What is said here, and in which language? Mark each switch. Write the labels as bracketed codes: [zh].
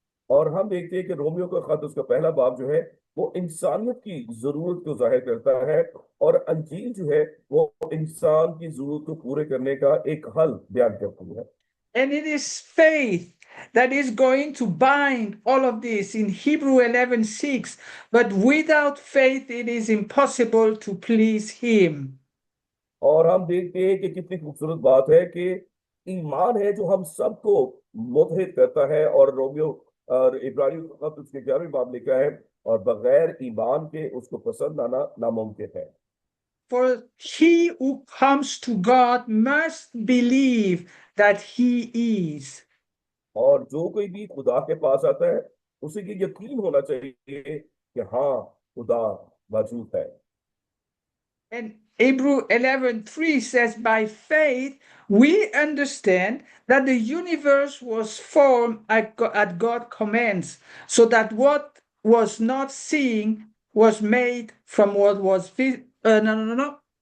[hi] और हम देखते हैं कि रोमियो का खत उसका पहला बाब जो है वो इंसानियत की जरूरत को जाहिर करता है, और अंजील जो है वो इंसान की जरूरत को पूरे करने का एक हल बयान करती है। [en] And it is faith that is going to bind all of this in Hebrew 11:6. But without faith, it is impossible to please Him. [hi] और हम देखते हैं कि कितनी खूबसूरत बात है कि ईमान है जो हम सबको मुतहिद करता है, और रोमियो और इब्रानियों का खत उसके 11वें बाब लिखा है, और बगैर ईमान के उसको पसंद आना नामुमकिन है। [en] For he who comes to God must believe that He is. [hi] और जो कोई भी खुदा के पास आता है उसे ये यकीन होना चाहिए कि हाँ खुदा मौजूद है। [en] And Hebrew 11:3 says, by faith, we understand that the universe was formed at God's commands, so that what was not seen was made from what was no.